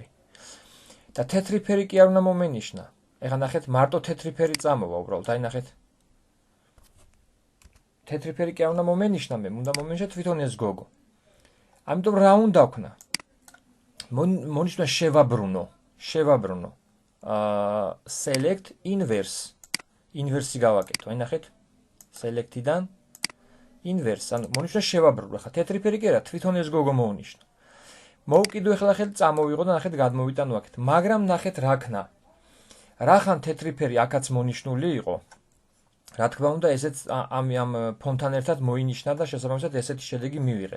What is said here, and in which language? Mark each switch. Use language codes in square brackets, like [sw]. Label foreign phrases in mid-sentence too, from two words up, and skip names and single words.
[ka] და თეთრი ფერი კი არ უნდა მომენიშნა. ეხლა ნახეთ მარტო თეთრი ფერი წამოვა უბრალოდ, აი ნახეთ. თეთრი ფერი კი არ უნდა მომენიშნა მე, უნდა მომენიშნა თვითონ ეს გოგო. ამიტომ რა უნდა ვქნა? მონიშნა შევაბრუნო. [en] select inverse. [ka] inverse გავაკეთო. აი ნახეთ. select-დან inverse. ანუ მონიშნა შევაბრუნო. ხა თეთრი ფერი კი არა, თვითონ ეს გოგო მოვნიშნა. მოვკიდო ახლა ხელი წამოვიღო და ნახეთ გადმოვიტანო აქეთ. მაგრამ ნახეთ რა ქნა. რახან თეთრი ფერი აქაც მონიშნული იყო. რა თქმა უნდა, ესეც ამ ფონთან ერთად მოინიშნა და შესაბამისად ესეთი შედეგი მივიღეთ.